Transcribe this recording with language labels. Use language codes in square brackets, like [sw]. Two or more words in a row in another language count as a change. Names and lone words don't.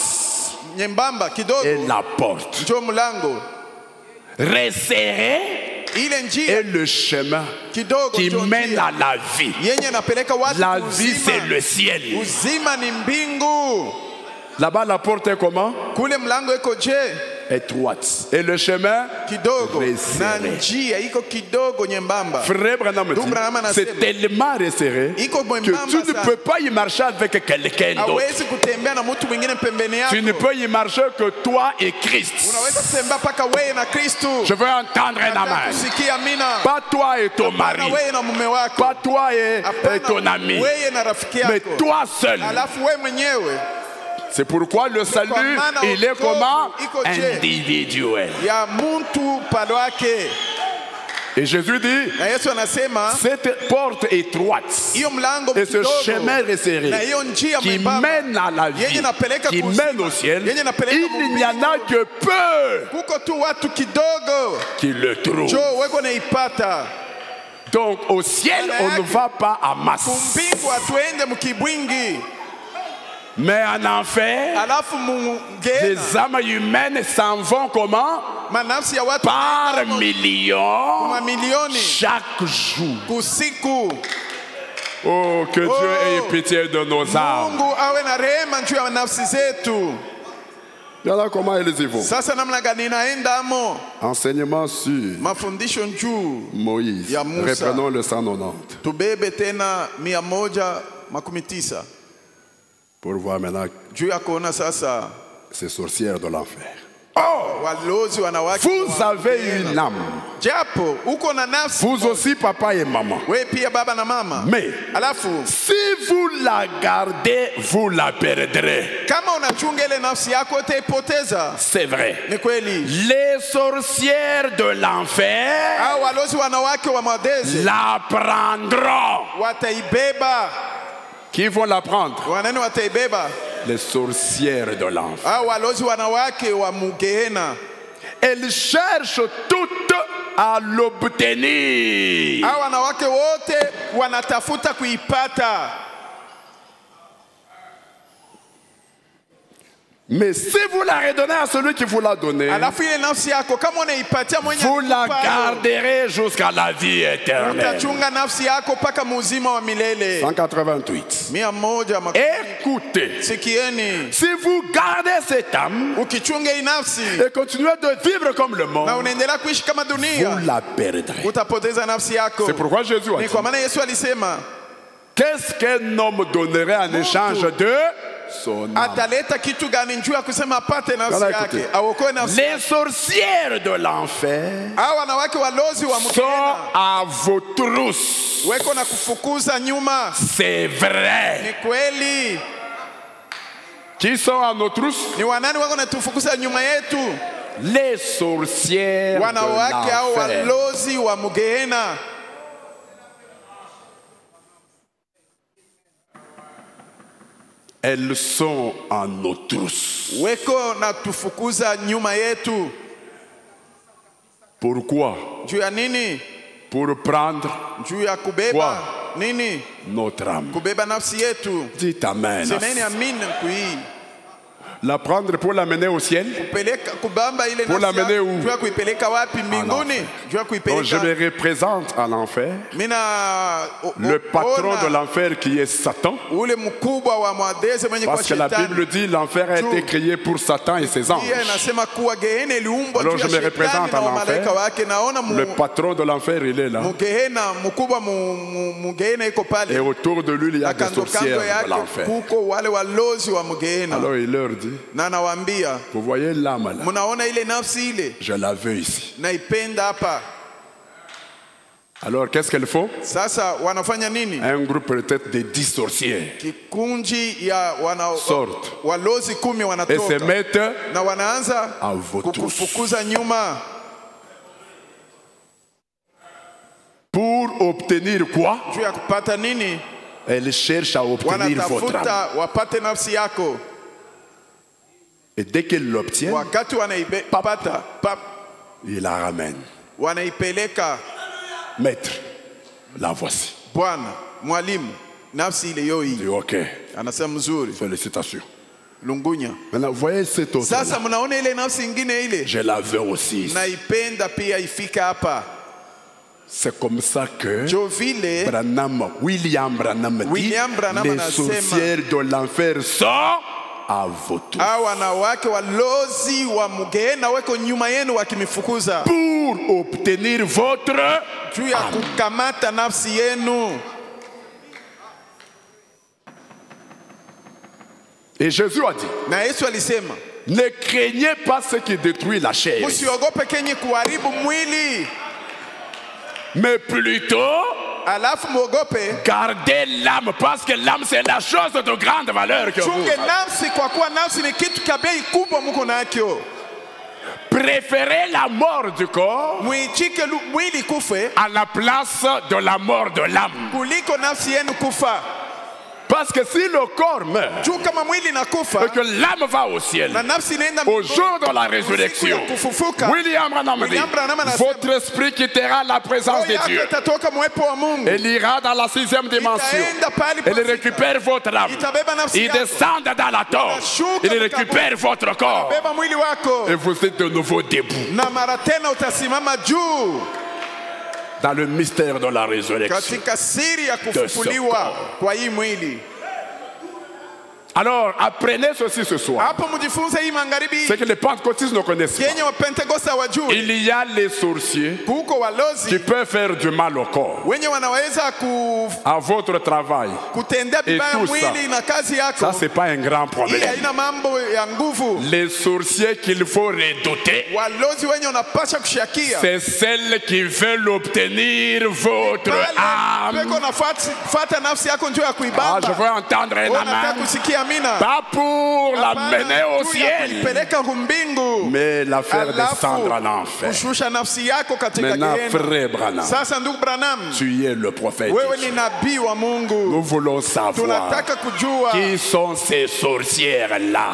[sw] nyembamba kidogo [fr] est la porte, [sw] njo mlango, [fr] resserrée [sw] ile [fr] est [sw] njia [fr] le chemin [sw] kidogo [fr] qui [sw] njo [fr] mène [sw] njia [fr] à la vie. [sw] yenye napeleka watu [fr] La [sw] uzima. [fr] vie c'est le ciel. [sw] Uzima ni mbingu. [fr] Là-bas la porte est comment? [sw] Kule mlango iko je [fr] Étroite. Et le chemin [sw] kidogo na [fr] resserré. [sw] njia iko kidogo nyembamba. [fr] Frère Branham [sw] Ndugu Branham [fr] dit, [sw] anasema, [fr] c'est tellement resserré [sw] iko [fr] que [sw] mwembamba [fr] tu ne [sw] sana. [fr] peux pas y marcher avec quelqu'un d'autre. [sw] Hawezi kutembea na mtu mwingine pembeni yako. [fr] Tu ne peux y marcher que toi et Christ. [sw] Unaweza kutembea paka wewe na Kristo. [fr] Je veux entendre un [sw] Nataka [fr] amen. [sw] kusikia amina. [fr] Pas toi et ton mari. [sw] Na wewe na mume wako. [fr] Pas toi et [sw] Hapana, [fr] ton ami. [sw] wewe na rafiki [fr] Mais [sw] yako. [fr] toi seul. [sw] Alafu wewe mwenyewe [fr] C'est pourquoi le salut, il est comment? Individuel. [sw] ya mtu pale wake. [fr] Et Jésus dit, [sw] Na Yesu anasema [fr] cette porte étroite [sw] hiyo mlango [fr] et ce [sw] mdogo [fr] chemin resserré [sw] na hiyo njia [fr] qui [sw] mwembamba [fr] mène à la vie, [sw] yenye napeleka [fr] qui [sw] kuzima, [fr] mène au ciel, [sw] yenye napeleka [fr] il n'y en a que peu [sw] kuko tu watu kidogo [fr] qui le trouvent. [sw] jo weko naipata. [fr] Donc au ciel, on ne va pas à masse. [sw] Kumbingu atuende mkibwingi. [fr] Mais en enfer, [sw] Alafu [fr] les [sw] mungena [fr] âmes humaines s'en vont comment? [sw] manafsi ya watu [fr] Par millions [sw] mamilioni [fr] chaque jour. [sw] kusiku. [fr] Oh, que Dieu ait pitié de nos âmes. [sw] Mungu awe na rehema juu ya nafsi zetu. [fr] Voilà comment ils y vont. [sw] Sasa namna gani inaenda amo? [fr] Enseignement sur [sw] Mafundisho juu [fr] Moïse. [sw] Ya Musa. [fr] Reprenons le 190 [sw] tubebe tena 119 [fr] pour voir maintenant [sw] juu ya kuona sasa [fr] ces sorcières de l'enfer. [sw] walozi wanawake. [fr] Vous avez une âme. [sw] Japo uko na nafsi [fr] Vous aussi, papa et maman. [sw] we pia baba na mama. [fr] Mais [sw] Alafu [fr] si vous la gardez, vous la perdrez. [sw] kama unachunga ile nafsi yako utaipoteza. [fr] C'est vrai. [sw] Ni kweli. [fr] Les sorcières de l'enfer [sw] Hao walozi wanawake wa madezi [fr] la prendront. [sw] wataibeba. [fr] Qui vont la prendre? [sw] Wanani wataibeba? [fr] Les sorcières de l'enfer. [sw] Hao walozi wanawake wa mugehena. [fr] Elles cherchent toutes à l'obtenir. [sw] Hao wanawake wote wanatafuta kuipata. [fr] Mais si vous la redonnez à celui qui vous l'a donnée, [sw] Alafu ile nafsi yako kama unaipatia mwenye [fr] vous la [sw] alikupa, [fr] garderez jusqu'à la vie éternelle. [sw] utachunga nafsi yako paka muzima wa milele. [fr] 188. [sw] 100 [fr] Écoutez, [sw] Sikieni, [fr] si vous gardez cette âme [sw] ukichunga hii nafsi [fr] et continuez de vivre comme le [sw] na [fr] monde, [sw] unaendelea kuishi kama [fr] vous [sw] dunia, [fr] la perdrez. [sw] utapoteza nafsi yako. [fr] C'est pourquoi Jésus a [sw] Ni [fr] dit, [sw] kwa maana Yesu alisema [fr] qu'est-ce qu'un homme donnerait en échange de son âme? [sw] ataleta kitu gani njuu ya kusema apate nafsi [fr] Voilà, [sw] yake, [fr] écoutez. [sw] aokoe nafsi. [fr] Les sorcières de l'enfer [sw] Hao wanawake walozi wa [fr] sont [sw] mkena [fr] à vos trousses. [sw] weko na kufukuza nyuma. [fr] C'est vrai. [sw] Ni kweli. [fr] Qui sont à nos trousses? [sw] Ni wanani wako natufukuza nyuma yetu? [fr] les sorcières de [sw] wanawake au [fr] l'enfer. [sw] walozi wa mugehena. [fr] Elles sont en nos trousses. [sw] Weko na tufukuza nyuma yetu. [fr] Pourquoi? [sw] Juu ya nini? [fr] Pour prendre [sw] Juu ya kubeba Kwa? nini? [fr] notre âme. [sw] Kubeba nafsi yetu. [fr] Dites Amen. [sw] Semeni amina kui. [fr] La prendre pour l'amener au ciel. [sw] Kupeleka kubamba ile [fr] Pour [sw] nafsi [fr] l'amener [sw] yako. [fr] où? [sw] Juu ya kuipeleka wapi? Mbinguni. Juu ya [fr] Donc je [sw] kuipeleka. [fr] les représente en enfer. [sw] Mina [fr] Le patron de [sw] ona [fr] l'enfer qui est Satan. [sw] ule mkubwa wa mwadeze mwenye kwa [fr] Parce que la [sw] shetani. [fr] Bible dit l'enfer a été créé pour Satan et ses anges. [sw] Pia inasema kuwa Gehena iliumbwa [fr] Alors [sw] juu ya [fr] je me [sw] shetani [fr] représente [sw] na [fr] en [sw] wamalaika [fr] enfer. [sw] wake. Naona [fr] Le patron de l'enfer, il est là. [sw] Mugehena mkubwa mugehena iko [fr] Et [sw] pale. [fr] autour de lui, il y a [sw] Na [fr] des [sw] kando kando [fr] sorcières de [sw] yake [fr] l'enfer. [sw] kuko wale walozi wa mugehena. [fr] Alors il leur dit, [sw] Na nawaambia, [fr] vous voyez l'âme là, [sw] mnaona ile nafsi ile? [fr] je la veux ici. [sw] Naipenda hapa. [fr] Alors qu'est-ce qu'elles font? [sw] Sasa wanafanya nini? [fr] Un groupe peut-être de 10 sorciers [sw] Kikunji ya [fr] sortent [sw] walozi 10 [fr] et se [sw] wanatoka [fr] mettent [sw] na wanaanza [fr] à votre [sw] kukufukuza nyuma. [fr] pour obtenir quoi? [sw] Juu ya kupata nini? [fr] Elles cherchent à obtenir votre âme. [sw] Wanatafuta wapate nafsi yako. [fr] Et dès qu'ils l'obtiennent, [sw] Wakati wanaipata [fr] ils la ramènent. [sw] wanaipeleka. [fr] Maître, la voici. [sw] Bwana mwalimu, nafsi ile yo [fr] Je [sw] hii. [fr] dis ok, [sw] Anasema mzuri, [fr] félicitations. [sw] lungunya. [fr] Maintenant, voyez cette autre [sw] Sasa [fr] là. [sw] mnaona ile nafsi ingine ile? [fr] Je la veux aussi ici. [sw] Naipenda pia ifika hapa. [fr] C'est comme ça que [sw] Jo vile [fr] William Branham dit, [sw] William Branham [fr] les [sw] anasema, [fr] sorcières de l'enfer sont à votre [sw] hao wanawake walozi wa mugehena weko nyuma yenu wakimifukuza [fr] pour obtenir votre [sw] juu ya kukamata nafsi yenu. [fr] Et Jésus a dit, [sw] Na Yesu alisema, [fr] ne craignez pas ce qui détruit la chair, [sw] msiogope kenye kuharibu mwili, [fr] mais plutôt [sw] alafu mwogope [fr] gardez l'âme, parce que l'âme c'est la chose de grande valeur que vous [sw] chunge [fr] avez. [sw] nafsi, kwa kuwa nafsi ni kitu cha bei kubwa muko nakyo. [fr] Préférez la mort du corps [sw] Mwichike mwili kufe [fr] à la place de la mort de l'âme. [sw] kuliko nafsi yenu kufa. [fr] Parce que si le corps meurt [sw] Juu kama mwili nakufa [fr] et que l'âme va au ciel, [sw] na nafsi inaenda [fr] au [sw] mbinguni, [fr] jour de la [sw] siku [fr] résurrection, [sw] ya kufufuka, [fr] William Branham dit, [sw] William Branham anasema, [fr] votre esprit quittera la présence [sw] roho [fr] de [sw] yako [fr] Dieu. [sw] itatoka mwepo wa Mungu. [fr] Elle ira dans la 6e dimension. [sw] Itaenda pale [fr] Elle [sw] pasika. [fr] récupère votre âme. [sw] Itabeba nafsi [fr] Il [sw] yako. [fr] descend dans la tombe. [sw] Itashuka [fr] Il [sw] mkaburi. [fr] récupère votre corps. [sw] Beba mwili wako [fr] Et vous êtes de nouveau debout [sw] na mara tena utasimama juu [fr] dans le mystère de la résurrection. [sw] katika siri ya kufufuliwa kwa hii mwili. [fr] Alors, apprenez ceci ce soir. [sw] Hapo mjifunze hii magharibi [fr] C'est que les pentecôtistes ne connaissent pas. [sw] yenye wa Pentecoste hawajui. [fr] Il y a les sorciers [sw] Kuko [fr] qui [sw] walozi [fr] peuvent faire du mal au corps, [sw] wenye wanaweza [fr] à votre travail. [sw] kutendea vibaya [fr] tout [sw] mwili na kazi yako. [fr] Ça, c'est pas un grand [sw] Hii [fr] problème. [sw] haina mambo ya nguvu. [fr] Les sorciers qu'il faut redouter, [sw] Walozi wenye unapasha kushakia [fr] c'est celles qui veulent obtenir votre âme. [sw] peko nafuata nafsi yako njoo ya [fr] Ah, [sw] kuibamba. [fr] je veux entendre un [sw] Unataka [fr] amen. [sw] kusikia amina. [fr] Pas pour [sw] Hapana, [fr] l'amener au [sw] juu ya [fr] ciel, [sw] kuipeleka kumbingu. [fr] mais la faire [sw] Alafu, [fr] descendre en enfer. [sw] kushusha nafsi yako katika [fr] Maintenant, [sw] gehena. [fr] frère Branham, [sw] Sasa ndugu Branham, [fr] tu es le prophète. [sw] wewe ni nabii wa Mungu. [fr] Nous voulons savoir [sw] Tunataka kujua [fr] qui sont ces sorcières-là